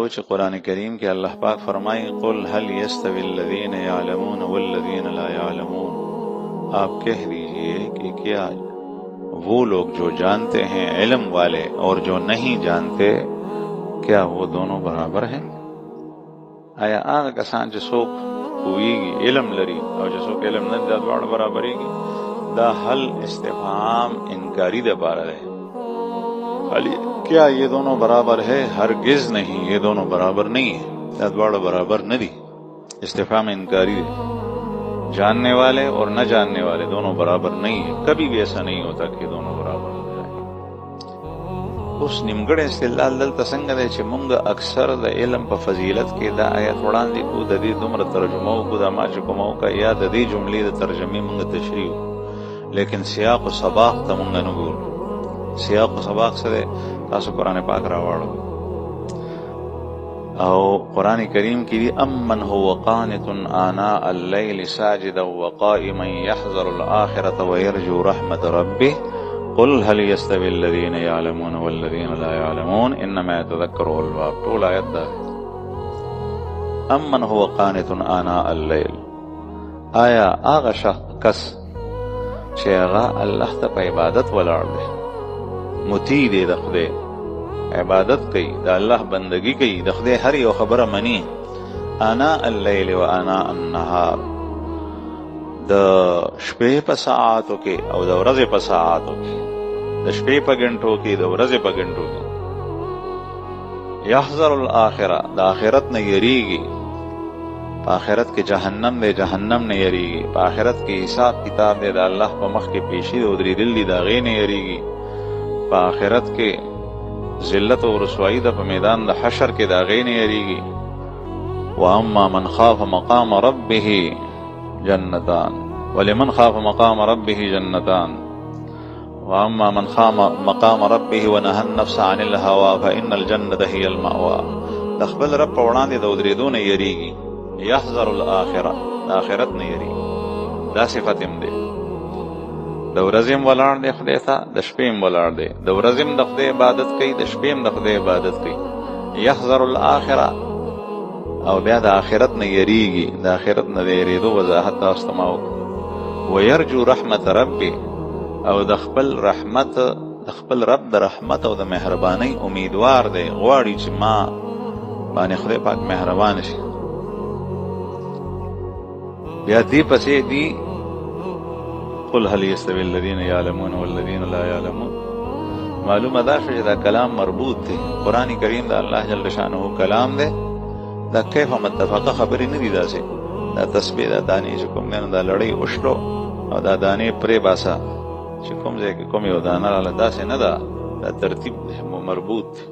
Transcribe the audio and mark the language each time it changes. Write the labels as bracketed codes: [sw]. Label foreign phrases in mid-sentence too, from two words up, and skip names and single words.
[ps] چې قرآن کریم کې الله پاک فرمائے [ar] قل هل يستوي الذين يعلمون والذين لا يعلمون، [ur] آپ کہہ دیجئے کہ کیا وہ لوگ جو جانتے ہیں علم والے اور جو نہیں جانتے کیا وہ دونوں برابر ہیں؟ [ps] آیا هغه کسان چې څوک پوهیږي علم لري او چې څوک علم نه لري دا دواړه برابرېږي؟ دا حل استفهام انکاری د پاره ده. [ur] کیا یہ دونوں برابر ہے؟ ہرگز نہیں، یہ دونوں برابر نہیں ہے، [ps] دا دواړه برابر نه دي. [ur] استفهام انکاری ہے. جاننے والے اور نہ جاننے والے دونوں برابر نہیں ہیں، کبھی بھی ایسا نہیں ہوتا کہ دونوں برابر ہو جائے. [ps] اوس نیمګړی استدلال دلته څنګه دی چې مونږ اکثر د علم په فضیلت کې دا آیت وړاندې کو، د دې دومره ترجمه وکړو، دا ما چې کومه وکړه یا د دې جملې د ترجمې مونږ تشریح وکړو، لیکن سیاق و سباق ته مونږ نه ګورو. سیاق و سباق سره تاسو قرآن پاک راوړو او قرآن کریم کی دی [ar] امن هو قانت آناء اللیل ساجدا وقائما يحذر الآخرة ويرجو رحمة ربه قل هل يستوي الذين يعلمون والذين لا يعلمون انما يتذكر اولو الالباب. [ps] ټول آیت دا [ar] امن هو قانت آناء الليل، [ps] آیا هغه کس چې هغه الله ته په عبادت ولاړ دی، مطیع دی، د خدای عبادت کوي، د الله بندگی کوي، د خدای هر یو خبره مني، [ar] آناء الليل و آناء النهار، [ps] د شپې په ساعاتو کې او د ورځې په ساعاتو کې، د شپې په غنټو کې، د ورځې په غنټو کې، [ar] یحذر الاخره، [ps] د آخرت نه یریږي، په آخرت کې جهنم دی، جهنم نه یریږي، په آخرت کې حساب کتاب دی، د الله په مخ کې پیشي او درېدل دي، د هغې نه یریږي، په آخرت کې ذلت او رسوایی ده، په میدان د حشر کې د هغې نه یریږي. [ar] واما من خاف مقام ربه جنتان ولمن خاف مقام ربه جنتان واما من خاف مقام ربه ونهى النفس عن الهوى فان الجنه هي المأوى. [ps] د خپل رب په وړاندې د ودرېدو نه یریږي، [ar] یحذر الاخره، [ps] د آخرت نه یریږي، دا صفت هم دی. د ورځې هم ولاړ دی خدای ته، د شپې هم ولاړ دی، د ورځې هم د خدای عبادت کوي، د شپې هم د خدای عبادت کوي. [ar] یحذر الاخره [ps] او بیا د آخرت نه یریږي، د آخرت نه د یریدو وضاحت تاسو ته ما وکړو. [ar] ویرجو رحمت ربي، [ps] او د خپل رحمت، د خپل رب د رحمت او د مهربانۍ امیدوار دی، غواړي چې ما باندې خدای پاک مهربان شي. بیا دې پسې دی [ar] قل هل يستوي الذين يعلمون والذين لا يعلمون. [ps] معلومه دا شو چې دا کلام مربوط دی، قرآن کریم دا الله جل شانه کلام دی، دا کیف متفقه خبرې نه دي. داسې دا تسبیح، دا دانې چې کوم دی نو دا لړۍ وشلو او دا دانې پرې باسه چې کوم ځای کې کوم یو دانه راله، داسې نه ده، دا ترتیب مربوط دی.